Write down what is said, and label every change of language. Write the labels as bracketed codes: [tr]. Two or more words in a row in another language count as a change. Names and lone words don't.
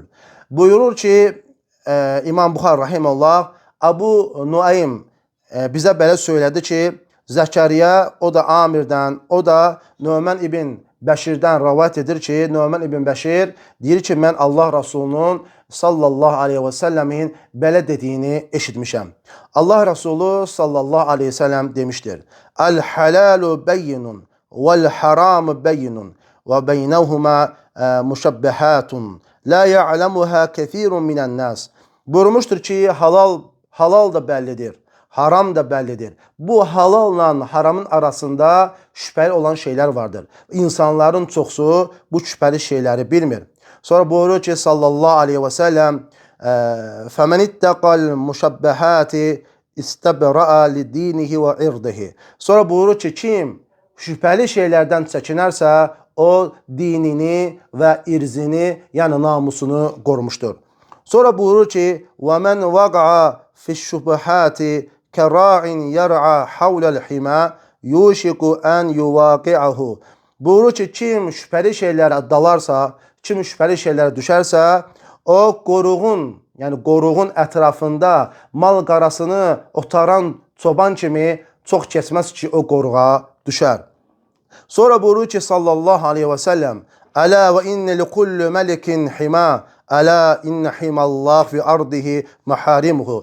[az] Buyurur ki, İmam Buxari rahimehullah, Əbu Nuaym bizə belə söylədi ki, Zəkəriyyə, o da Amirdən, o da Nu'man ibn Bəşirdən rəvayət edir ki, Nu'man ibn Bəşir deyir ki, mən Allah Rasulunun [ar] صلى الله عليه وسلم [az] belə dediyini eşitmişəm. [tr] Allah Rasulü [ar] صلى الله عليه وسلم [tr] demiştir. [ar] الحلال بين والحرام بين وبينهما مشبهات لا يعلمها كثير من الناس. [az] Buyurmuştur ki, halal da bəllidir, haram da bəllidir. Bu halalla haramın arasında şübhəli olan şeylər vardır. İnsanların çoxsu bu şübhəli şeyləri bilmir. Sonra buyurur ki, [ar] صلى الله عليه وسلم, فَمَنِ اتَّقَى الْمُشَبَّهَاتِ اِسْتَبْرَأَ لِدِينِهِ وَاِرْضِهِ. [az] Sonra buyurur ki, kim şübhəli şeylərdən çəkinərsə, o dinini və irzini, yəni namusunu qorumuşdur. Sonra buyurur ki, [ar] وَمَنْ وَقَعَ فِي الشُّبْهَاتِ كَرَاعٍ يَرْعَى حَوْلَ الْحِمَا يُوشِكُ أَنْ يُوَاقِعَهُ. [az] Buyurur ki, kim şübhəli şeylərə dalarsa, kim şübhəli şeylərə düşərsə, o qoruğun ətrafında mal qarasını otaran çoban kimi çox keçməz ki, o qoruğa düşər. Sonra buyurur ki, [ar] صلى الله عليه وسلم, ألا وإن لكل ملك حمى ألا إن حمى الله في أرضه محارمه.